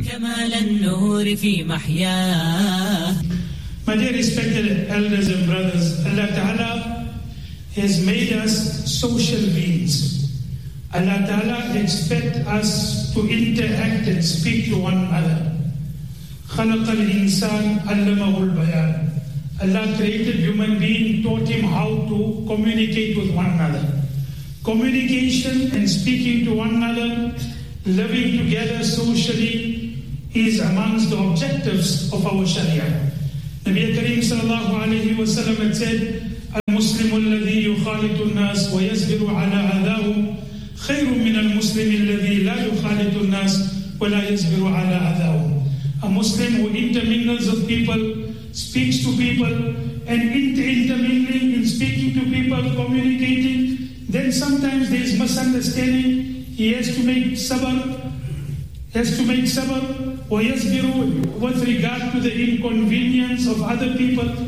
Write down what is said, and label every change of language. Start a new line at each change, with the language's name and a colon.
English: My dear respected elders and brothers, Allah Ta'ala has made us social beings. Allah Ta'ala expects us to interact and speak to one another.
Arabic: خلق الإنسان علمه البيان.
English: Allah created human being, taught him how to communicate with one another. Communication and speaking to one another, living together socially, is amongst the objectives of our Sharia.
Arabic: Nabi Kareem sallallahu alayhi wa sallam
English: had said,
Arabic: المسلم الذي يخالط الناس ويصبر على أذاهم خير من المسلم الذي لا يخالط الناس ولا يصبر على أذاهم.
English: A Muslim who intermingles with people, speaks to people, and intermingling and speaking to people, communicating, then sometimes there is misunderstanding. He has to make sabr, ويصبر with regard to the inconvenience of other people.